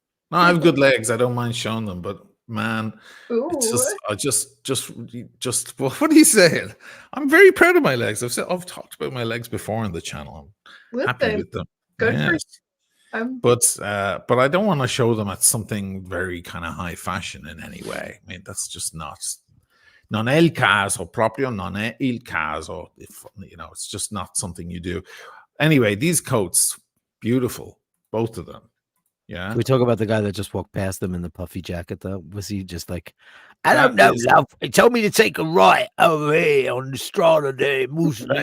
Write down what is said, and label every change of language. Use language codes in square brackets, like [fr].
[en] No, I have good legs. I don't mind showing them, but man, it's just what are you saying? I'm very proud of my legs. I've talked about my legs before on the channel. I'm happy with them. Good for you. But I don't want to show them at something very kind of high fashion in any way. I mean, that's just not. [it] Non è il caso, proprio non è il caso. [en] It's just not something you do. Anyway, these coats, beautiful, both of them. Yeah. Can we talk about the guy that just walked past them in the puffy jacket, though? Was he just like, I don't know, love. He told me to take a right over here on the Strada de Mussolini.